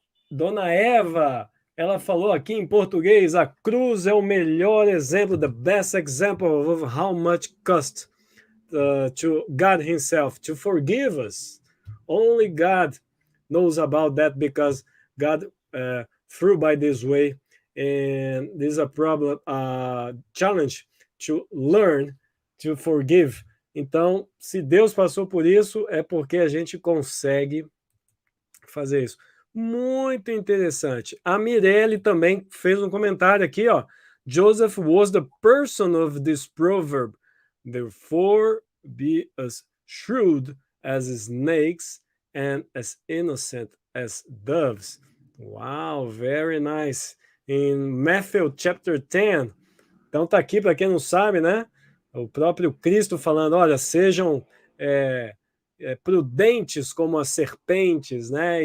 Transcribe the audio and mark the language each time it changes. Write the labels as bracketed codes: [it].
[pt] Dona Eva, ela falou aqui em português: a cruz é o melhor exemplo, [en] the best example of how much cost to God Himself to forgive us. Only God knows about that because God through by this way, and this is a problem, challenge to learn to forgive. [pt] Então, se Deus passou por isso, é porque a gente consegue fazer isso. Muito interessante. A Mirelle também fez um comentário aqui, ó. [en] Joseph was the person of this proverb. Therefore, be as shrewd as snakes and as innocent as doves. Wow, very nice. In Matthew chapter 10. [pt] Então tá aqui, para quem não sabe, né? O próprio Cristo falando, olha, sejam prudentes como as serpentes, né?